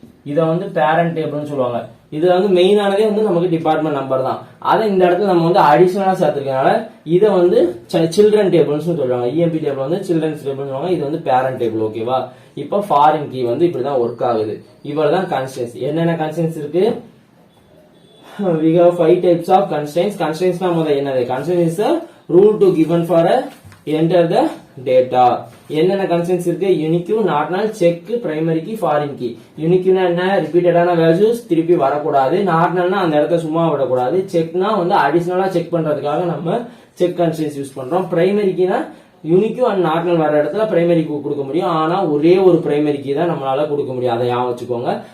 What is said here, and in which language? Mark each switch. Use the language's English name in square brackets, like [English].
[Tamil] இத வந்து பேரண்ட் டேபிள்னு சொல்லுவாங்க. இது வந்து மெயினானதே வந்து நமக்கு டிபார்ட்மெண்ட் நம்பர் தான். அதை இந்த இடத்துல நம்ம வந்து அடிஷனலா சேர்த்திருக்கனால இதை வந்து சில்ட்ரன் டேபிள்னு சொல்லுவாங்க. இஎம்பி டேபிள் வந்து சில்ட்ரன்ஸ் டேபிள் சொல்லுவாங்க. இது வந்து பேரண்ட் டேபிள். ஓகேவா? இப்ப ஃபாரின் கீ வந்து இப்படிதான் ஒர்க் ஆகுது. இவ்வளவுதான் கன்ஸ்ட்ரெயின்ஸ். என்னென்ன கன்ஸ்ட்ரெயின்ஸ் இருக்கு? [English] We have 5 types of constraints. Constraints [Tamil] na moda enna? [English] Constraint is a rule to given for a enter the data. [Tamil] என்னென்ன கன்ஸ்ட்ரெயின்ஸ் இருக்கு? யூனிக், நாட் நல், check, primary key, foreign key. யூனிக்னா என்ன? ரிப்பீட்டடான values திருப்பி வரக்கூடாது. Not நல்னா அந்த இடத்த சும்மா விடக்கூடாது. செக்னா வந்து அடிஷனலா செக் பண்றதுக்காக நம்ம செக் கன்ஸ்ட்ரெயின்ஸ் யூஸ் பண்றோம். பிரைமரி கீனா யூனிக்கும் அண்ட் நாட் நல் வர இடத்துல பிரைமரி கீ கொடுக்க முடியும். ஆனா ஒரே ஒரு பிரைமரி கீ தான் நம்மளால கொடுக்க முடியும். அதை ஞாபகம் வச்சுக்கோங்க.